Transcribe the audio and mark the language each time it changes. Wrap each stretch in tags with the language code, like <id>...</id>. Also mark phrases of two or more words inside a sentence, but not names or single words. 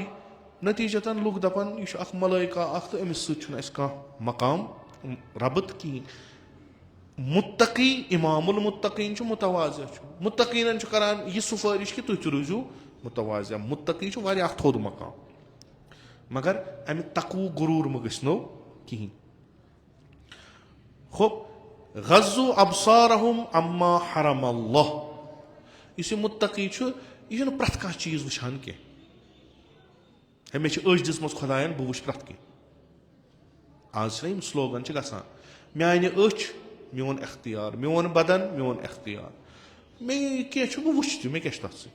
<ks>نتیٖجتن لُکھ دپان یہِ چھُ اکھ ملٲیکہ اکھ تہٕ أمِس سۭتۍ چھُنہٕ اَسہِ کانٛہہ مقام ربط کِہینۍ. مُتقی اِمام المُتقیٖن چھُ مُتواضع چھُ, مُتقیٖنن چھُ کران یہِ سُفٲرِش کہِ تُہۍ تہِ روٗزِو مُتواضع. مُتقی چھُ واریاہ اکھ تھوٚد مقام, مگر امہِ تقوٗ غروٗر مہٕ گٔژھنو کِہینۍ.</ks> <ar>غضوا ابصارہم عما حرم اللہ,</ar> <ks>یُس یہِ مُتقی چھُ یہِ چھُنہٕ پرٛٮ۪تھ کانٛہہ چیٖز وٕچھان کینٛہہ. ہے مےٚ چھِ أچھ دِژمٕژ خۄداین بہٕ وٕچھِ پرٛٮ۪تھ کینٛہہ. آز چھِنہ یِم سلوگن چھِ گژھان میانہِ أچھ میون اختیار, میون بدن میون اختیار, مےٚ کینٛہہ چھُ بہٕ وٕچھِ تہِ, مےٚ کیٛاہ چھُ تتھ سۭتۍ.</ks>